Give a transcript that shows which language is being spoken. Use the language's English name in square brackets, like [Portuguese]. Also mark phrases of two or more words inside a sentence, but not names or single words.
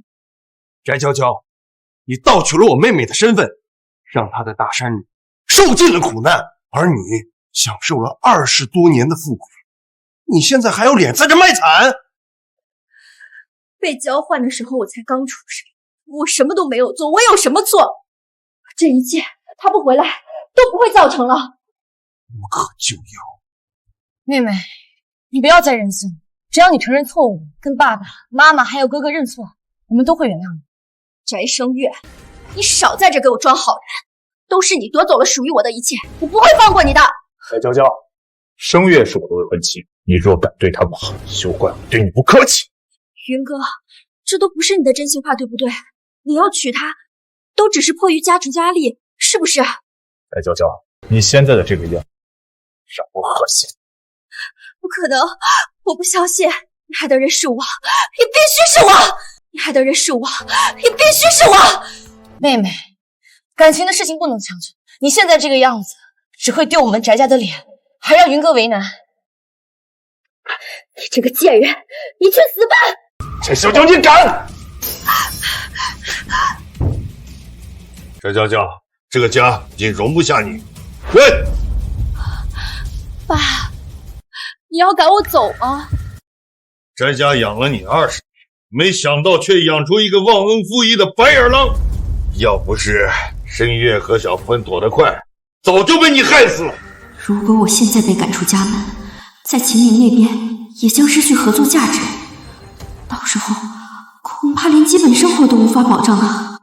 [Chinese] 翟娇娇，你盗取了我妹妹的身份，讓她在大山里受尽了苦难，而你享受了20多年的富贵，你现在还有臉在这卖慘？被交換的時候我才剛出生，我什麼都沒有做，我有什麼錯？這一切他不回來都不會造成了。無可救藥。妹妹，你不要再任性，只要你承認錯誤，跟爸爸媽媽還有哥哥認錯，我們都會原諒你。翟聲月，你少在這給我裝好人，都是你奪走了屬於我的一切，我不會放過你的。翟娇娇，聲月是我的未婚妻，你若敢對她不好，休怪我對你不客氣。雲哥，這都不是你的真心話，對不對？你要娶她，都只是迫於家族壓力，是不是？翟娇娇，你現在的這個樣，讓我惡心。不可能，我不相信，你害的人是我，也必須是我。你害的人是我，也必須是我。妹妹，感情的事情不能强求，你現在这個樣子，只會丟我們翟家的臉，還讓雲哥為難。你這個賤人，你去死吧！翟小嬌，你敢！翟娇嬌，這個家已經容不下你，滾！爸，你要趕我走嗎？翟家養了你20年，沒想到卻養出一個忘恩負義的白眼狼。要不是申月和小芬躲得快，早就被你害死了。如果我現在被趕出家門，在秦明那邊也將失去合作價值，到時候恐怕連基本生活都無法保障了。